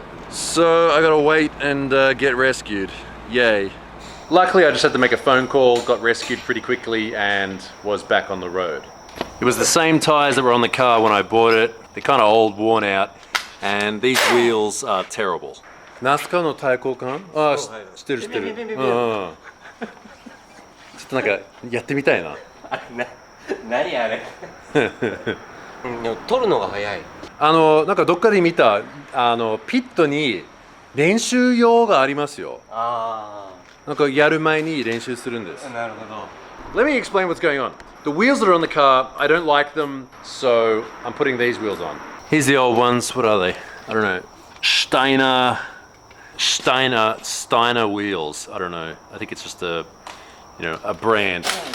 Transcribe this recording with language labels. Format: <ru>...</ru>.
<en>So I gotta wait and get rescued, yay. Luckily I just had to make a phone call, got rescued pretty quickly and was back on the road. It was the same tires that were on the car when I bought it. They're kind of old, worn out. And these wheels are terrible.</en> <ja>ナスカのタイヤ交換？ああ、知ってる知ってる。ちょっとなんかやってみたいな。何あれ？でも取るのが早い。なんかどっかで見たピットに練習用がありますよ。なんかやる前に練習するんです。なるほど。</ja> <en>Let me explain what's going on. The wheels that are on the car, I don't like them, so I'm putting these wheels on. Here's the old ones. What are they? I don't know. Steiner wheels. I don't know. I think it's just a brand.</en>